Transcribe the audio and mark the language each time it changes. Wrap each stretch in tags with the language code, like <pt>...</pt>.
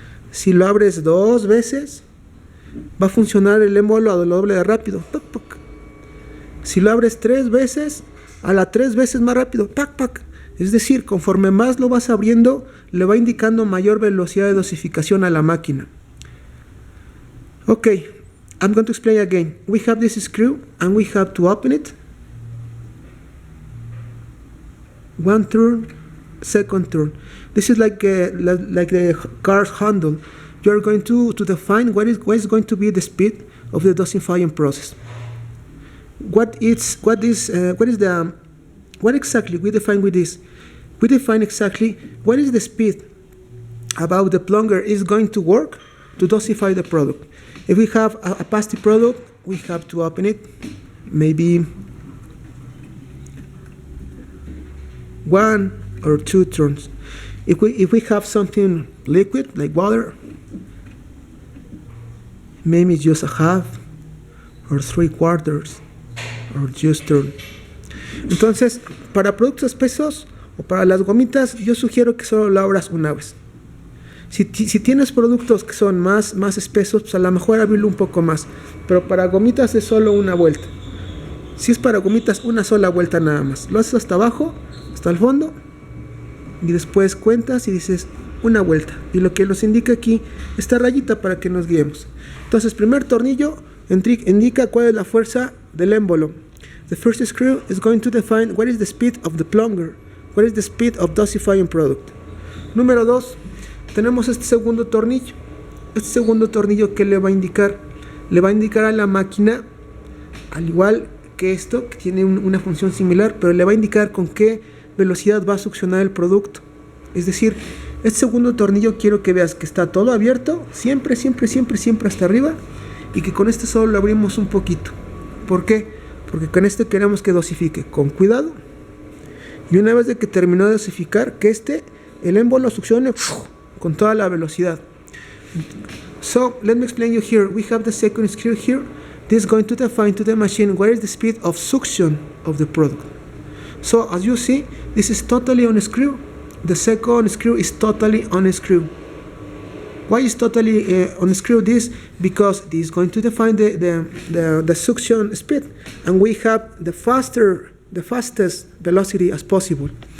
<es>Si lo abres 2 veces, va a funcionar el émbolo a lo doble de rápido. Puc, puc. Si lo abres 3 veces, a la 3 veces más rápido. Pac, pac. Es decir, conforme más lo vas abriendo, le va indicando mayor velocidad de dosificación a la máquina.</es> <en>Okay, I'm going to explain again. We have this screw and we have to open it. 1 turn, second turn. This is like the car's handle. You are going to define what is going to be the speed of the dosifying process. What exactly we define with this? We define exactly what is the speed about the plunger is going to work to dosify the product. If we have a pasty product, we have to open it maybe 1 or 2 turns. If we have something liquid like water, maybe just a half or 3/4 or just turn.</en> <es>Entonces, para productos espesos o para las gomitas, yo sugiero que solo lo abras una vez. Si tienes productos que son más espesos, pues a lo mejor abrirlo un poco más. Pero para gomitas es solo una vuelta. Si es para gomitas, una sola vuelta nada más. Lo haces hasta abajo, hasta el fondo, y después cuentas y dices una vuelta. Y lo que nos indica aquí, esta rayita para que nos guiemos. Entonces, primer tornillo indica cuál es la fuerza del émbolo.</es> <en>The first screw is going to define what is the speed of the plunger, what is the speed of dosifying product.</en> <es>Número 2, tenemos este segundo tornillo. Este segundo tornillo, ¿qué le va a indicar? Le va a indicar a la máquina, al igual que esto, que tiene una función similar, pero le va a indicar con qué velocidad va a succionar el producto. Es decir, este segundo tornillo quiero que veas que está todo abierto, siempre hasta arriba, y que con este solo lo abrimos un poquito. ¿Por qué? Porque con este queremos que dosifique con cuidado, y una vez de que terminó de dosificar, que el émbolo succione con toda la velocidad.</es> <en>So, let me explain you here. We have the second screw here. This is going to define to the machine what is the speed of suction of the product. So, as you see, this is totally unscrew. The second screw is totally unscrew. Why is totally unscrew this? Because this is going to define the suction speed, and we have the fastest velocity as possible.</en>